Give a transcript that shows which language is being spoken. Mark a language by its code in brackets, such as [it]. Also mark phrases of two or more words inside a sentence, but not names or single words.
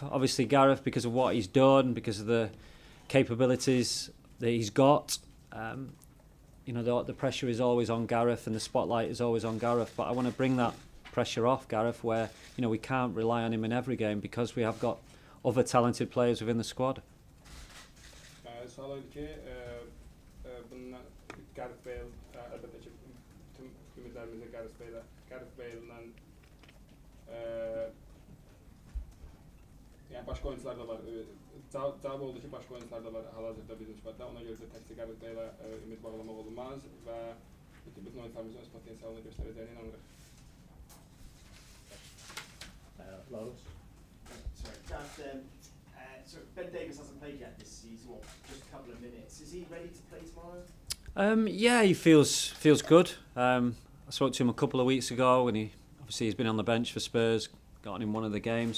[en] Obviously Gareth, because of what he's done, because of the capabilities that he's got, the pressure is always on Gareth and the spotlight is always on Gareth, but I want to bring that pressure off Gareth, where we can't rely on him in every game because we have got other talented players within the squad. [az] Sağlaydı ki, bununla Gareth Bale, əlbəttə ki, tüm ümidlərimizi Gareth Bale'dan başqa oyuncular da var. Cavab oldu ki, başqa oyuncular da var hal-hazırda bizim squadda. Ona görə də təkcə Gareth Bale'a ümid bağlamaq olmaz və bütün oyuncularımızın öz potensialını göstərəcəyinə inanırıq. [en] Lawrence? Sorry, so Ben Davies hasn't played yet this season, or just a couple of minutes. Is he ready to play tomorrow? He feels good. I spoke to him a couple of weeks ago, and he's been on the bench for Spurs, got in one of the games.